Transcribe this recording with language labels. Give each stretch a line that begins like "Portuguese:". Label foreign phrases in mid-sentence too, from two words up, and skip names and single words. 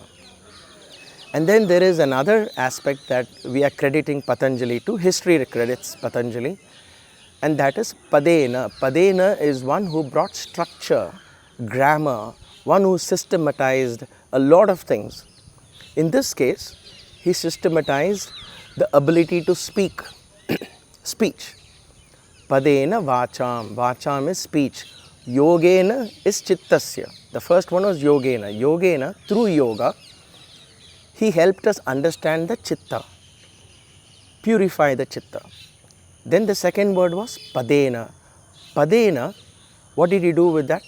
English: And then there is another aspect that we are crediting Patanjali to, history credits Patanjali, and that is padēna. Padēna is one who brought structure, grammar, one who systematized a lot of things. In this case, he systematized the ability to speak, speech.
Sanskrit: पदेन वाचां.
English: Vācāṁ is speech. Yōgēna is cittasya. The first one was yōgēna. Yōgēna, through yoga, he helped us understand the chitta, purify the chitta. Then the second word was padēna. Padēna, what did he do with that?